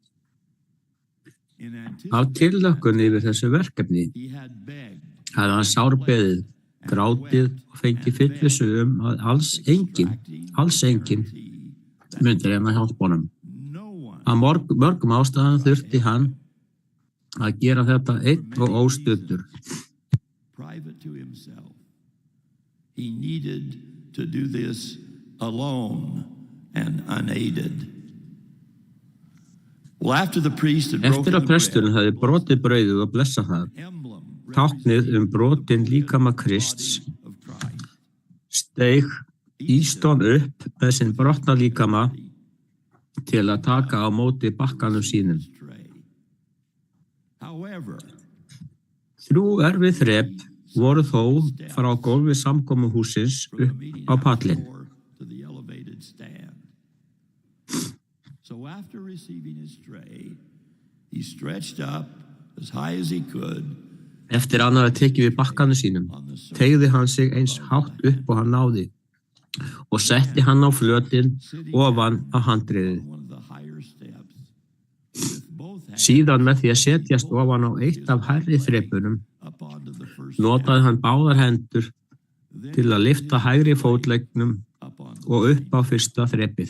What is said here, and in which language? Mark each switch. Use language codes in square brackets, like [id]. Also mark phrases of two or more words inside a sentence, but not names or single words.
[is] Af tillökkun yfir þessu verkefni hafði hann sárbeðið, grátið og fengið fullvissu að alls enginn myndi reyna hjálpa honum. Af mörgum ástæðum þurfti hann að gera þetta einn og óstuddur. [en] He needed to do this alone and unaided. Well, after the priest had [is] Eftir að presturinn hafði brotið brauðið og blessað það, táknið brotin líkama Krists, steig Easton upp með sinn brotna líkama til að taka á móti bakkanum sínum. 3 erfið þrep voru þó frá gólfi samkomuhússins upp á pallinn. [en] So after receiving his tray, he stretched up as high as he could. [is] Eftir að hann hafði tekið við bakkanum sínum, teygði hann sig eins hátt upp og hann náði og setti hann á flötinn ofan á handriðið. Síðan með því að setjast ofan á eitt af hærri þrepunum, notaði hann báðar hendur til að lyfta hægri fótleggnum og upp á fyrsta þrepið.